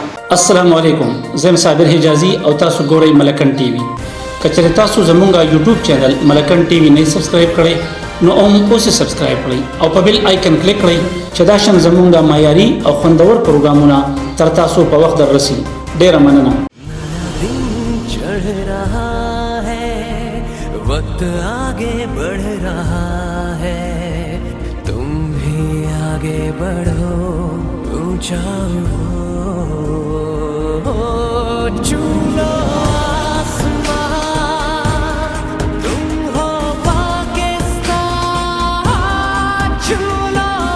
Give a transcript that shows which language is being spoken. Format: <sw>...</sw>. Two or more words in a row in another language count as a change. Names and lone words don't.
<ps>السلام علیکم زم صابر حجازي او تاسو ګورئ ملکن ټي وي کچره تاسو زمونږه</ps> <en>YouTube channel</en> <ps>ملکن ټي وي نه سبسکرایب کړئ نو اوس سبسکرایب کړئ او په</ps> <en>bell icon</en> <ps>کلیک کړئ چې دا شان زمونږه معیاري او خوندور پروګرامونه تر تاسو په وخت دررسي ډیره مننه</ps> <ur>وقت آگے بڑھ رہا ہے آگے بڑھو اونچا چھو لو آسمان تم ہو پاکستان چھو لو</ur>